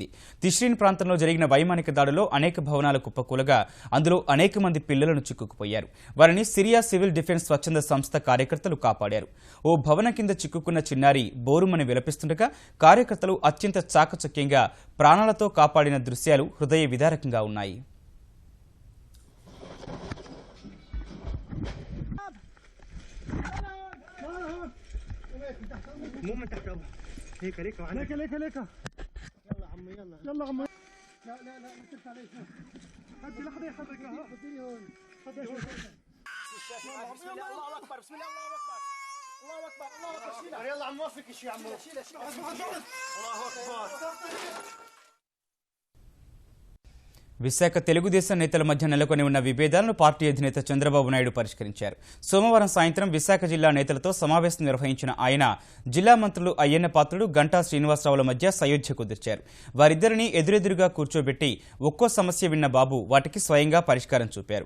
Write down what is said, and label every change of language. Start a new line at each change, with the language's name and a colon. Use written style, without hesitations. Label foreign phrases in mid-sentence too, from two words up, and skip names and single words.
Telugu: తిష్రీన్ ప్రాంతంలో జరిగిన వైమానిక దాడిలో అనేక భవనాలు కుప్పకూలగా అందులో అనేక మంది పిల్లలను చిక్కుకుపోయారు. వారిని సిరియా సివిల్ డిఫెన్స్ స్వచ్ఛంద సంస్థ కార్యకర్తలు కాపాడారు. ఓ భవనం కింద చిక్కుకున్న చిన్నారి బోరుమని విలపిస్తుండగా కార్యకర్తలు అత్యంత చాకచక్యంగా ప్రాణాలతో కాపాడిన దృశ్యాలు హృదయ విదారకంగా ఉన్నాయి.
Arabic: مو من تحت ابوه هيك ليك ليك ليك ليك يلا عمي يلا يلا عمي لا لا لا ما ترفع عليك هدي لحظه يحرك ها خذيني هون خذي هون بسم الله الله اكبر بسم الله الله اكبر الله اكبر الله اكبر شيلها يلا عم وفك شيء عمو شيلها الله اكبر.
Telugu: విశాఖ తెలుగుదేశం నేతల మధ్య నెలకొని ఉన్న విభేదాలను పార్టీ అధినేత చంద్రబాబు నాయుడు పరిష్కరించారు. సోమవారం సాయంత్రం విశాఖ జిల్లా నేతలతో సమావేశం నిర్వహించిన ఆయన జిల్లా మంత్రులు అయ్యన్న పాత్రుడు, గంటా శ్రీనివాసరావుల మధ్య సయోధ్య కుదిర్చారు. వారిద్దరిని ఎదురెదురుగా కూర్చోబెట్టి ఒక్కో సమస్య విన్న బాబు వాటికి స్వయంగా పరిష్కారం చూపారు.